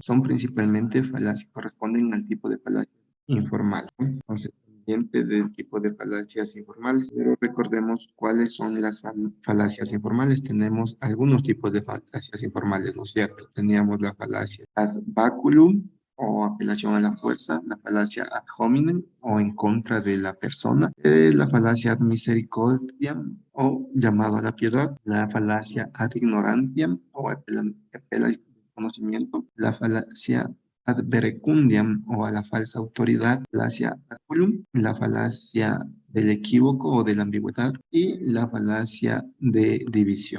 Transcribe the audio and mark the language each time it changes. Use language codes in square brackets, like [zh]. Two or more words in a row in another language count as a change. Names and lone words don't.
[es] Son principalmente falacias, corresponden al tipo de falacia informal, ¿no? Entonces, del tipo de falacias informales, pero recordemos cuáles son las falacias informales. Tenemos algunos tipos de falacias informales, ¿no es cierto? Teníamos la falacia [la] ad baculum [es] o apelación a la fuerza, la falacia [la] ad hominem [es] o en contra de la persona, la falacia [la] ad misericordiam [es] o llamado a la piedad, la falacia [la] ad ignorantiam [es] o apela al conocimiento, la falacia [la] ad verecundiam [es] o a la falsa autoridad, falacia [la] ad culum, [es] la falacia del equívoco o de la ambigüedad y la falacia de división.